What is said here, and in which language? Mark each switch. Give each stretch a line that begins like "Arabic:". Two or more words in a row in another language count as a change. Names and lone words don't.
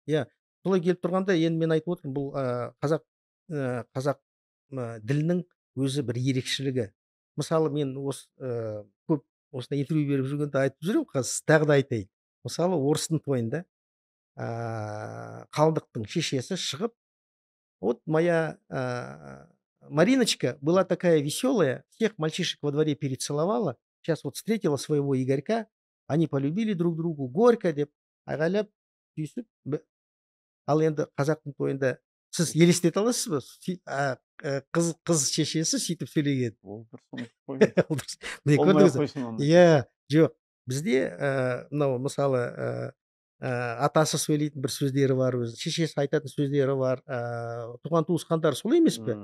Kazakh: Иә, солай келіп тұрғанда, енді мен айтып отырмын, бұл қазақ ділінің өзі бір ерекшелігі. Мысалы мен көп осындай интервью беріп жүргенде айтып жүремін, қазір тағы да айтайын. Мысалы орыстың тойында қалдықтың шешесі шығып,
Russian: вот моя Мариночка была такая веселая, всех мальчишек во дворе перецеловала, сейчас вот встретила своего Игорька, они полюбили друг другу, горько
Kazakh: деп айғайлап түйісіп. Ал енді қазақтың тойында сіз елестете аласыз ба? Қыз шешесі сөйтіп сөйлеген. Ол дұрыс. Иә, жоқ. Бізде мынау мысалы атасы сөйлейтін бір сөздері бар, өзі шешесі айтатын сөздері бар, туған туысқандар солай емес пе?